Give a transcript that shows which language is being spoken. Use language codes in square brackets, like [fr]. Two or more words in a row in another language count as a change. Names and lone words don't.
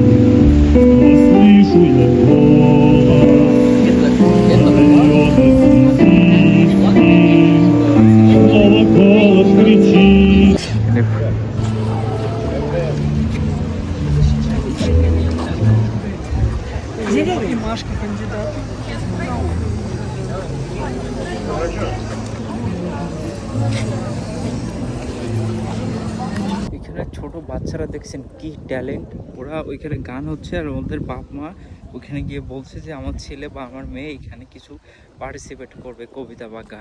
[ru] Слышу я голос, снова голос кричит. Машка кандидат। [bn] এখানে ছোট বাচ্চারা দেখছেন কি ট্যালেন্ট, ওরা ওইখানে গান হচ্ছে আর ওদের বাপ মা ওইখানে গিয়ে বলছে যে আমার ছেলে বা আমার মেয়ে এখানে কিছু পার্টিসিপেট করবে, কবিতা বা গান।